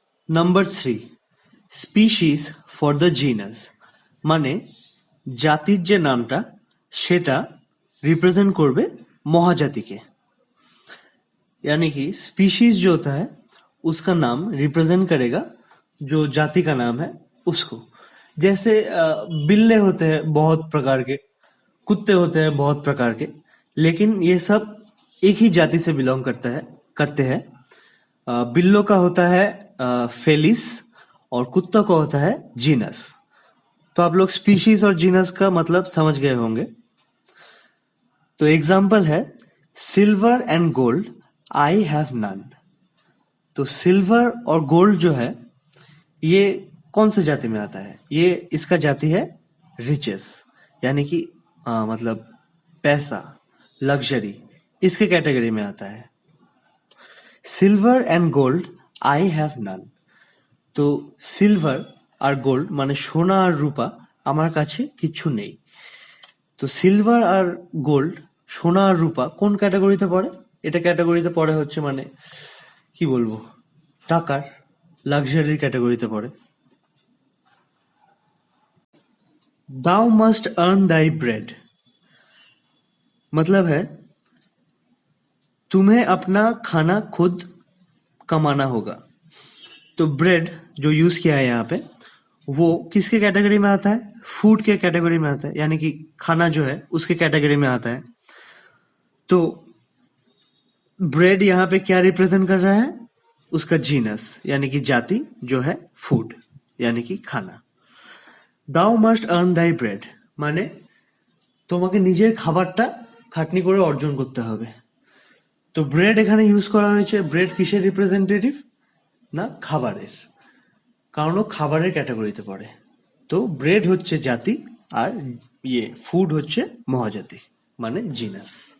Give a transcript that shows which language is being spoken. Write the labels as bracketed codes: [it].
[bn] Number 3, [en] species for the genus, [bn] মানে জাতির যে নামটা সেটা रिप्रेजेंट করবে মহাজাতিকে। [hi] यानी कि स्पीशीज जो होता है उसका नाम रिप्रेजेंट करेगा जो जाति का नाम है उसको। जैसे बिल्ले होते हैं बहुत प्रकार के, कुत्ते होते हैं बहुत प्रकार के, लेकिन ये सब एक ही जाति से बिलोंग करते हैं। बिल्लों का होता है फेलिस और कुत्तों का होता है जीनस। तो आप लोग स्पीशीज और जीनस का मतलब समझ गए होंगे। तो एग्जाम्पल है [en] Silver and gold I have none. [hi] तो सिल्वर और गोल्ड जो है ये कौन से जाति में आता है? ये इसका जाति है रिचेस, यानी कि मतलब पैसा, लग्जरी, इसके कैटेगरी में आता है। [en] Silver and gold I have none. [bn] তো সিলভার আর গোল্ড মানে সোনা আর রূপা আমার কাছে কিচ্ছু নেই। তো সিলভার আর গোল্ড, সোনা আর রূপা কোন ক্যাটাগরিতে পড়ে? এটা ক্যাটাগরিতে পড়ে হচ্ছে মানে কি বলবো, টাকার, লাক্সারির ক্যাটাগরিতে পড়ে। [en] thou must earn thy bread [hi] मतलब है तुम्हें अपना खाना खुद कमाना होगा। तो ब्रेड जो यूज किया है यहाँ पे वो किसके कैटेगरी में आता है? फूड के कैटेगरी में आता है, यानी कि खाना जो है उसके कैटेगरी में आता है। तो ब्रेड यहाँ पे क्या रिप्रेजेंट कर रहा है? उसका जीनस यानी कि जाति जो है फूड यानी कि खाना। [en] thou must earn thy bread [bn] মানে তোমাকে নিজের খাবারটা খাটনি করে অর্জন করতে হবে। তো ব্রেড এখানে ইউজ করা হয়েছে, ব্রেড কিসের রিপ্রেজেন্টেটিভ? না খাবারের, কারণ ও খাবারের ক্যাটাগরিতে পড়ে। তো ব্রেড হচ্ছে জাতি আর ফুড হচ্ছে মহাজাতি মানে জিনাস।